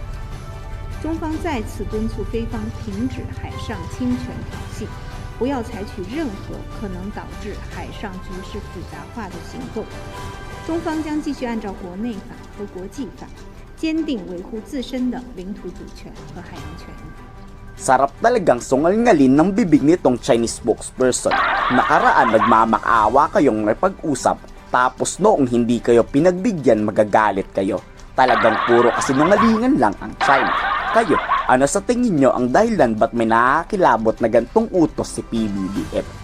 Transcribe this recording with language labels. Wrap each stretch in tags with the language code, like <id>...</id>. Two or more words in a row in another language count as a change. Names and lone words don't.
<zh>中方再次敦促菲方停止海上侵权挑衅，不要采取任何可能导致海上局势复杂化的行动。中方将继续按照国内法和国际法，坚定维护自身的领土主权和海洋权益。</zh> <tl>Sarap talagang sungal-ngalin ng bibig nitong</tl> <en>Chinese spokesperson.</en> <tl>Nakaraan nagmamakaawa kayong napag-usap, tapos noong hindi kayo pinagbigyan magagalit kayo. Talagang puro kasinungalingan lang ang China. Kayo, ano sa tingin nyo ang dahilan ba't may nakakilabot na gantong utos si PBBM?</tl>